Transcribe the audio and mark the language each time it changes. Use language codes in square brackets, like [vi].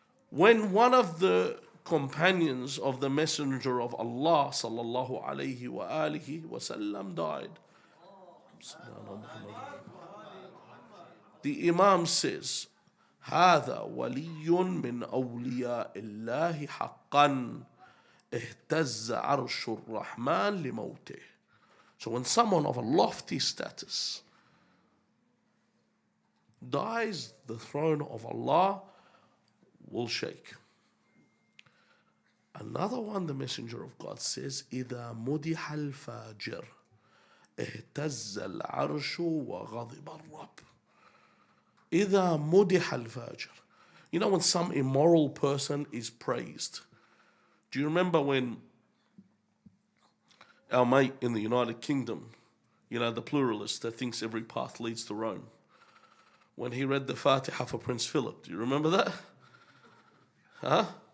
[en] When one of the companions of the Messenger of Allah sallallahu alayhi wa alihi wasallam died, the Imam says, [ar] هذا ولي من أولياء الله حقا اهتز عرش الرحمن لموته. [en] So when someone of a lofty status dies, the throne of Allah will shake. Another one, the Messenger of God says, [ar] إذا مدح الفاجر اهتز العرش وغضب الرب. إذا مدح الفاجر. [en] You know when some immoral person is praised? Do you remember when our mate in the United Kingdom, you know, the pluralist that thinks every path leads to Rome, when he read the Fatiha for Prince Philip? Do you remember that? Huh?